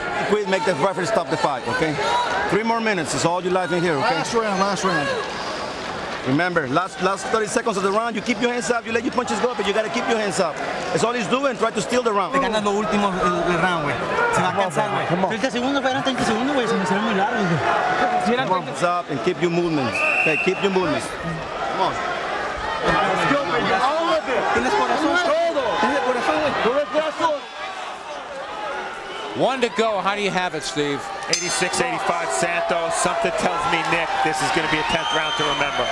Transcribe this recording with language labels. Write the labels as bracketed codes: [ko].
[en] Quit, make the referee stop the fight, okay? 3 more minutes is all you life in here, okay? Last round. Remember, last 30 seconds of the round, you keep your hands up, you let your punches go, but you got to keep your hands up. That's all he's doing, try to steal the round. [es] Te ganas lo último el round, güey. Se va a cansar, güey. 30 segundos, eran 30 segundos, güey. Se me hicieron muy largos, güey. [en] Come on, hands up and keep your movements. Okay, keep your movements. Come on. Let's go, baby. All of it. [es] Tienes corazón. Todo. Tienes corazón, güey. [en] 1 to go. How do you have it, Steve? 86-85 Santos. Something tells me, Nick, this is going to be a 10th round to remember.